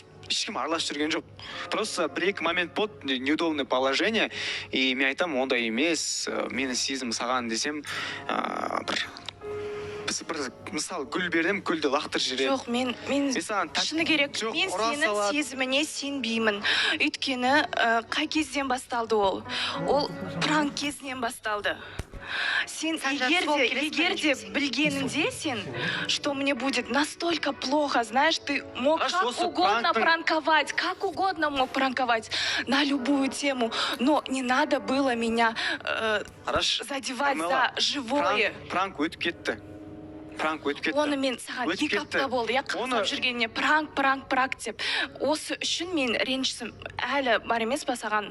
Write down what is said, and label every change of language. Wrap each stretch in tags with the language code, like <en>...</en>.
<kk>Ешкім араласып жүрген жоқ. Просто бір-екі момент болды,</kk> <ru>неудобное положение,</ru> <kk>и мен айтам, ондай емес, мені сезім саған десем, бір мысалы гүл бердім, гүлді лақтырып жібереді. Жоқ, мен шыны керек, мен сенің сезіміне сенбеймін. Өйткені қай кезден басталды ол? Ол пранк кезінен басталды. Сен егер де білгенінде сен,</kk> <ru>что мне будет настолько плохо, знаешь, ты мог как угодно пранковать, как угодно мог пранковать на любую тему, но не надо было меня задевать за живое.</ru> <kk>Пранк өтіп кетті. Оны мен саған 2 апта болды, я қақсап жүргеніне пранк деп. Осы үшін мен ренжісім әлі бар емес па саған?</kk>